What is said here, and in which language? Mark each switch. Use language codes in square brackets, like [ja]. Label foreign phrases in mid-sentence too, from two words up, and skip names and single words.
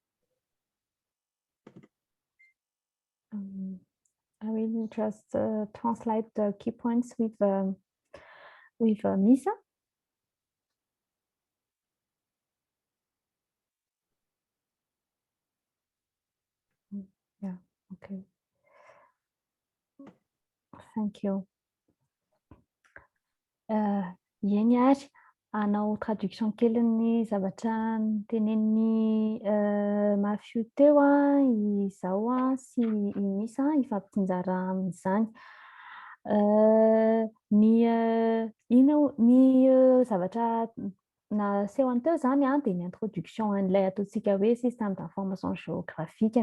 [en] I will just translate the key points with Misa. Yeah, okay. Thank you. [mg] Eny ary anao traduction kelin'ny zavatra tenenin'ny mafio teo izao sy Misa ifampitsinjara amin'izany. Ny zavatra nasehoany teo zany dia ny introduction an'ilay ataontsika hoe [fr] système d'information géographique.